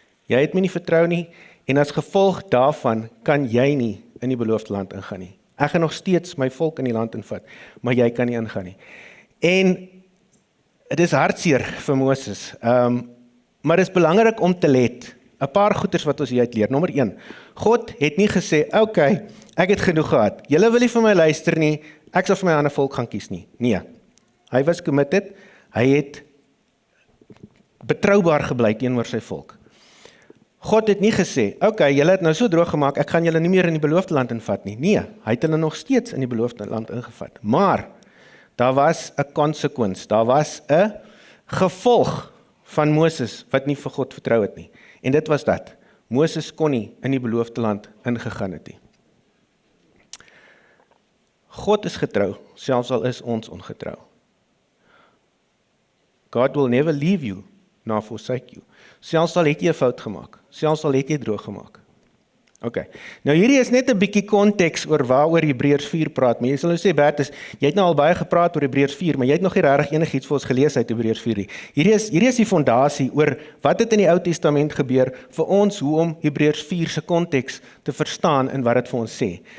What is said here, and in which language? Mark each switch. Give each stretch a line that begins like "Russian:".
Afrikaans: Jy het my nie vertrou nie en as gevolg daarvan kan jy nie in die beloofde land ingaan nie. Ek gaan nog steeds my volk in die land invat, maar jy kan nie ingaan nie. En dit is hartseer vir Moses, maar dit is belangrik om te let. 'n Paar goeters wat ons hieruit leer. Nommer 1, God het nie gesê, okay, ek het genoeg gehad. Julle wil nie vir my luister nie, ek sal vir my ander volk gaan kies nie. Nee, hy was committed, hy het betroubaar gebly teenoor sy volk. God het nie gesê, okay, julle het nou so droog gemaak, ek gaan julle nie meer in die beloofde land invat nie. Nee, hy het hulle nog steeds in die beloofde land ingevat. Maar, daar was 'n consequence, daar was 'n gevolg van Moses, wat nie vir God vertrou het nie. En dit was dat, Moses kon nie in die beloofde land ingegaan het nie. God is getrou, selfs al is ons ongetrou.
English: God will never leave you, nor forsake you.
Afrikaans: Selfs al het jy 'n fout gemaak, selfs al het jy droog gemaak. Ok, nou hierdie is net 'n bietjie konteks oor waaroor Hebreërs 4 praat, maar jy sal nou sê, Bertus, jy het nou al baie gepraat oor Hebreërs 4, maar jy het nog nie regtig enigiets vir ons gelees uit Hebreërs 4 nie. Hierdie is die fondasie oor wat het in die Ou Testament gebeur vir ons, hoe om Hebreërs 4 se konteks te verstaan en wat dit vir ons sê.